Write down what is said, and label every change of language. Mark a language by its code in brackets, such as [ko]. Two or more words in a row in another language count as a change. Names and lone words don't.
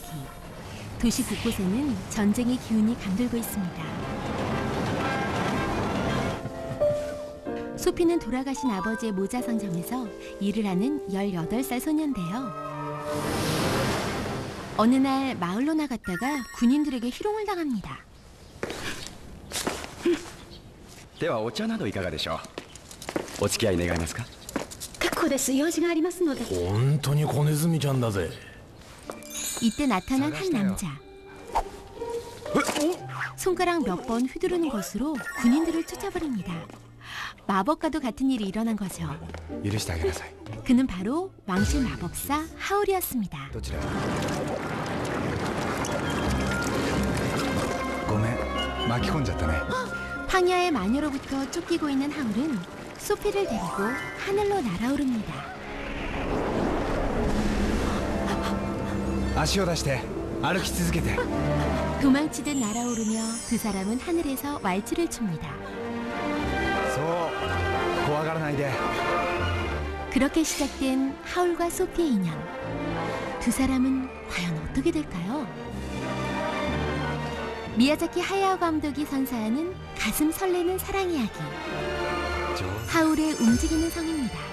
[ko] 도시 곳곳에는 전쟁의 기운이 감돌고 있습니다. 소피는 돌아가신 아버지의 모자 상점에서 일을 하는 18살 소년인데요. 어느 날 마을로 나갔다가 군인들에게 희롱을 당합니다. [ja] ではお茶などいかがでしょう。お付き合い願えますか。結構です。用事がありますので。本当に小ネズミちゃんだぜ。 [ko] 이때 나타난 한 남자. 손가락 몇 번 휘두르는 것으로 군인들을 쫓아버립니다. 마법과도 같은 일이 일어난 거죠. 그는 바로 왕실 마법사 하울이었습니다. [ja] ごめん、巻き込んじゃったね。 [ko] 황야의 마녀로부터 쫓기고 있는 하울은 소피를 데리고 하늘로 날아오릅니다. [ja] 足を出して歩き続けて。 [ko] 도망치듯 날아오르며 두 사람은 하늘에서 왈츠를 춥니다. [ja] そう怖がらないで。 [ko] 그렇게 시작된 하울과 소피의 인연. 두 사람은 과연 어떻게 될까요? 미야자키 하야오 감독이 선사하는 가슴 설레는 사랑 이야기. 하울의 움직이는 성입니다.